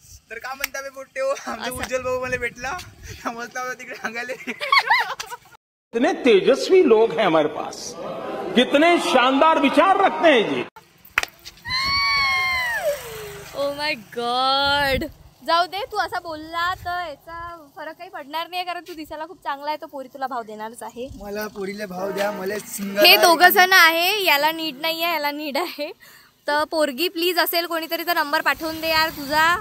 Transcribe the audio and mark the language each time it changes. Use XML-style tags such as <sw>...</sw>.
<mr>तर का म्हणता बे पोट्टे हो. आमचा उज्ज्वल भाऊ मला भेटला. समजला तिकडे सांगायले.</mr> <hi>कितने तेजस्वी लोग हैं हमारे पास. कितने शानदार विचार रखते हैं जी.</hi> <en>Oh my god.</en> <mr>जाऊ दे. तू असा बोलला तर याचा फरक काही पडणार नाही कारण तू दिसायला खूप चांगला आहे. तो पोरी तुला भाव देणारच आहे. मला पोरीला भाव द्या. मला सिंगल. हे दोघं जण आहे. याला नीड नाही आहे याला नीड आहे. तर पोरगी प्लीज असेल कोणीतरी तर नंबर पाठवून दे यार तुझा.</mr>